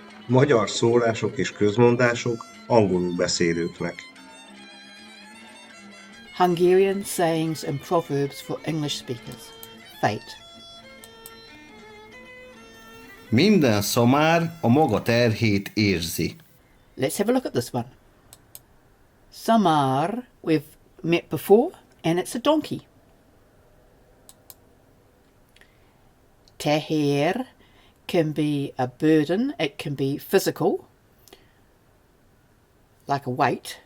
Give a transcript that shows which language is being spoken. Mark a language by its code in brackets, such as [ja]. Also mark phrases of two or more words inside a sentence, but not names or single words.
[hu] Magyar szólások és közmondások angolul beszélőknek. [en] Hungarian sayings and proverbs for English speakers. Fate. [hu] Minden szamár a maga terhét érzi. [en] Let's have a look at this one. Szamár, we've met before, and it's a donkey. Terhét can be a burden, it can be physical, like a weight.